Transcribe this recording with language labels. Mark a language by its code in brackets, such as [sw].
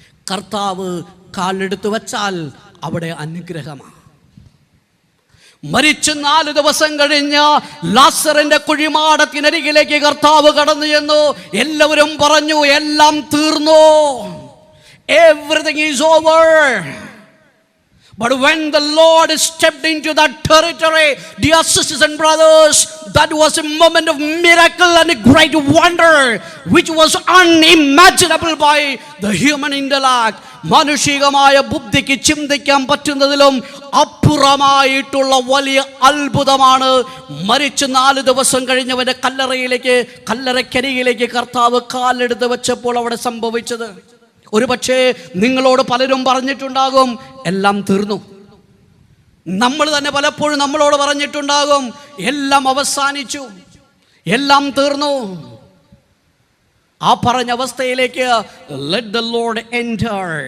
[ml] കർത്താവ് കാലെടുത്ത് വച്ചാൽ അവിടെ അനുഗ്രഹമാണ്. മരിച്ച് 4 ദിവസം കഴിഞ്ഞ് ലാസറിന്റെ കുഴിമാടത്തിനരികിലേക്ക് കർത്താവ് കടന്നു ചെന്നു. എല്ലാവരും പറഞ്ഞു, എല്ലാം തീർന്നു, [en] Everything is over. But when the Lord stepped into that territory, dear sisters and brothers, that was a moment of miracle and a great wonder which was unimaginable by the human intellect. [ml] മാനുഷികമായ ബുദ്ധിക്ക് ചിന്തിക്കാൻ പറ്റുന്നതിലും അപ്പുറമായിട്ടുള്ള വലിയ അത്ഭുതമാണ്. മരിച്ച് 4 ദിവസം കഴിഞ്ഞവന്റെ കല്ലറക്കരികിലേക്ക് കർത്താവ് കാലെടുത്ത് വെച്ചപ്പോൾ അവിടെ സംഭവിച്ചത്. ഒരു പക്ഷേ നിങ്ങളോട് പലരും പറഞ്ഞിട്ടുണ്ടാകും, എല്ലാം തീർന്നു. നമ്മൾ തന്നെ പലപ്പോഴും നമ്മളോട് പറഞ്ഞിട്ടുണ്ടാകും, എല്ലാം അവസാനിച്ചു, എല്ലാം തീർന്നു. ആ പറഞ്ഞ അവസ്ഥയിലേക്ക് [en] let the Lord enter.